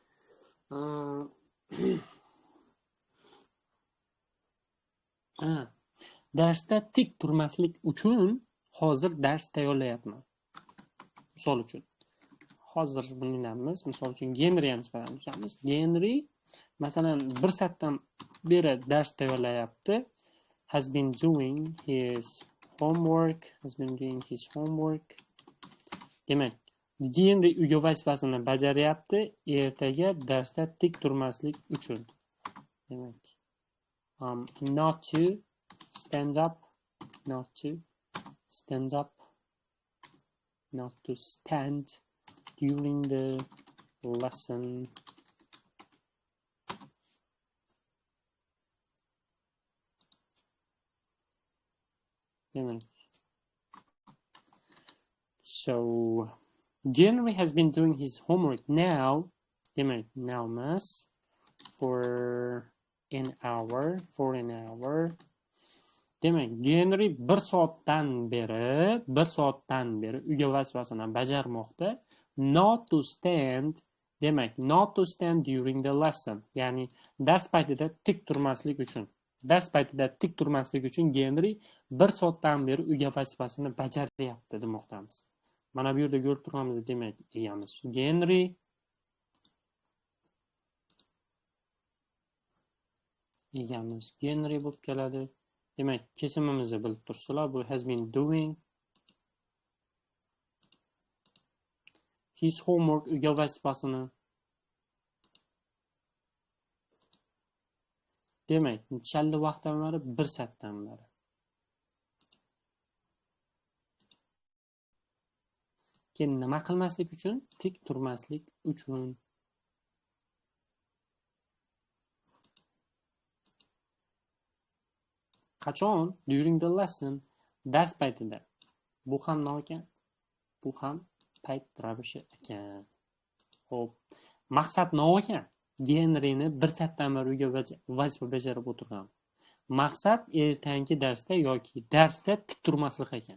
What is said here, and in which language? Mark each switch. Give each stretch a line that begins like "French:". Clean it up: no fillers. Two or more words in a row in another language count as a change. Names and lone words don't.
Uzbek: Darsda tik turmaslik uchun hozir dars tayyorlayapman. Misol uchun hozir buningamiz, misol uchun Genriga nisbatan tutamiz. Genri masalan 1 soatdan beri dars tayyorlayapti.
English: Has been doing his homework.
Uzbek: Demak, Genri uyga vazifasini bajaryapti, ertaga darsda tik turmaslik uchun. Demak,
English: not to stand up, not to stand during the lesson. So Henry has been doing his homework now. Now mass for an hour.
Uzbek: Demak, Henry 1 soatdan beri uyga vazifasini bajarmoqda.
English: Not to stand during the lesson.
Uzbek: Ya'ni dars paytida tik turmaslik uchun. Henry 1 soatdan beri uyga vazifasini bajaryapti demoqdamiz. Mana bu yerda ko'rib turganimiz demak, egamiz Henry. Bo'lib keladi. Demak, kesimimizni bilib tursizlar, bu
English: has been doing his homework
Uzbek: uyga vazifasini. Demak, nechalli vaqtdan beri? 1 soatdan beri. Keyin nima qilmaslik uchun? Tik turmaslik uchun. Qachon?
English: During the lesson.
Uzbek: Dars paytida. Bu ham nima ekan? Bu ham payt ravishi ekan. Xo'p. Maqsad nima ekan? Genrini 1 soatdan beri uyga vazifa bajarib o'tirgan. Maqsad ertangi darsda yoki darsda tik turmaslik ekan.